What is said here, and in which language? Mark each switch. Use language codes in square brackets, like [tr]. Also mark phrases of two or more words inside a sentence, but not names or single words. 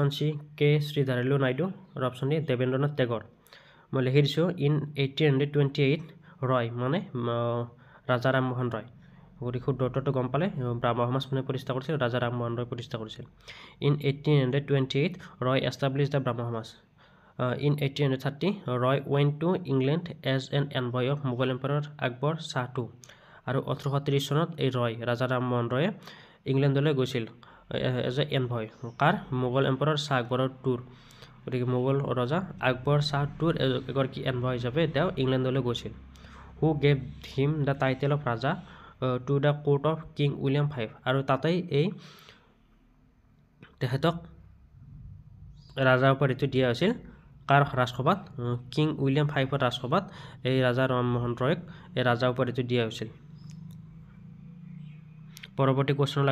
[as] চি কে শ্ৰীধাৰিলু নাইডু আৰু [en] option D [as] দেৱেন্দ্ৰনাথ টেগৰ মই লিখি দিছোঁ [en] in 1828 [as] ৰয় মানে ৰাজা ৰামমোহন ৰয় গতিকে শুদ্ধ উত্তৰটো গম পালে ব্ৰাহ্ম সমাজ কোনে প্ৰতিষ্ঠা কৰিছিল ৰাজা ৰামমোহন ৰয় প্ৰতিষ্ঠা কৰিছিল [en] in 1828 Roy establish the Brahmo Samaj in 1830 Roy went to England as an envoy of Mughal Emperor Akbar Shah II [as] আৰু 1830 চনত এই ৰাজা ৰামমোহন ৰয়ে ইংলেণ্ডলৈ গৈছিল [en] as a envoy [as] কাৰ মোগল এম্পাৰৰ শাহ আকবৰৰ টুৰ গতিকে মোগল ৰজা আকবৰ শাহ টুৰ এগৰাকী এনভয় হিচাপে তেওঁ ইংলেণ্ডলৈ গৈছিল [en] who gave him the title of Raja to the court of King William V [as] আৰু তাতেই এই তেখেতক ৰাজা উপাধিটো দিয়া হৈছিল কাৰ ৰাজসভাত কিং উইলিয়াম V ৰাজসভাত এই ৰাজা ৰামমোহন ৰয়ক এই ৰাজা উপাধিটো দিয়া হৈছিল পৰৱৰ্তী কুৱেশ্যনলৈ